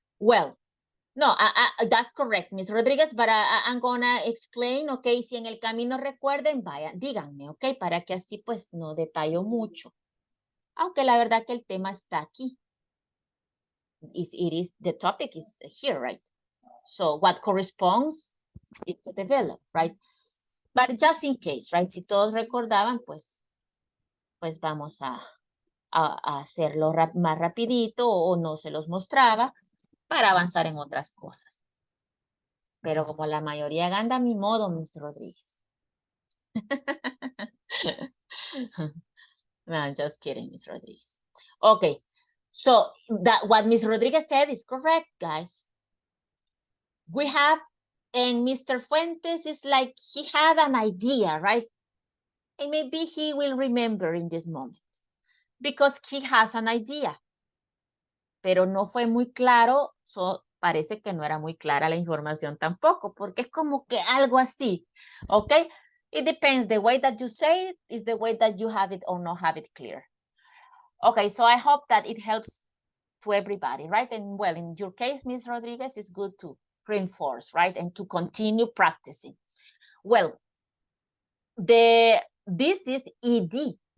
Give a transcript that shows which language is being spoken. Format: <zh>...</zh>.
<en>Well, no, that's correct, Miss Rodríguez, but I'm gonna explain,</en> <es>okay, si en el camino recuerden, vayan, díganme, okay, para que así pues no detallo mucho. Aunque la verdad que el tema está aquí.</es> <en>The topic is here, right? So what corresponds is to develop, right? But just in case, right?</en> <es>Si todos recordaban, pues vamos a hacerlo más rapidito o no se los mostraba para avanzar en otras cosas. Pero como la mayoría anda a mi modo, Miss Rodríguez.</es> <en>No, just kidding, Miss Rodríguez. Okay, so what Miss Rodríguez said is correct, guys. We have, and Mr. Fuentes is like, he had an idea, right? And maybe he will remember in this moment because he has an idea.</en> <es>Pero no fue muy claro, parece que no era muy clara la información tampoco, porque es como que algo así, ¿ok?</es> <en>It depends. The way that you say it is the way that you have it or not have it clear. Okay, so I hope that it helps to everybody, right? And well, in your case, Ms. Rodriguez, it's good to reinforce, right? And to continue practicing. Well, this is ED.</en>